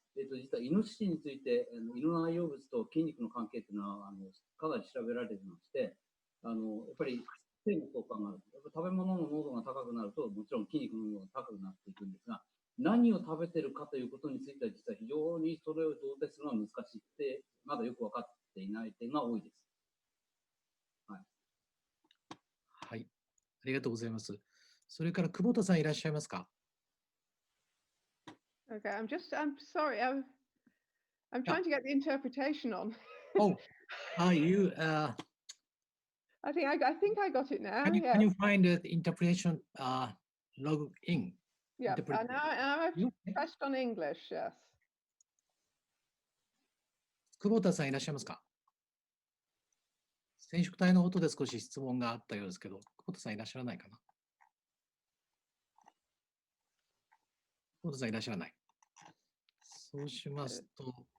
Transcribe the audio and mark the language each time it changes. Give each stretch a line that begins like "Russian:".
Japanese: 実はイノシシについて、胃の内容物と筋肉の関係というのはかなり調べられていまして、やっぱり性の相関がある。やっぱ食べ物の濃度が高くなると、もちろん筋肉の濃度が高くなっていくんですが、何を食べてるかということについては、実は非常にそれを同定するのは難しくて、まだよく分かっていない点が多いです。はい。はい。ありがとうございます。それから久保田さんいらっしゃいますか？
English: Okay, I'm sorry, I'm trying to get the interpretation on. Oh, you, I think I got it now. can you find the interpretation log in? Yeah, and now I've pressed on English, yes.
Japanese: 久保田さんいらっしゃいますか？染色体のことで少し質問があったようですけど、久保田さんいらっしゃらないかな？久保田さんいらっしゃらない。そうしますと。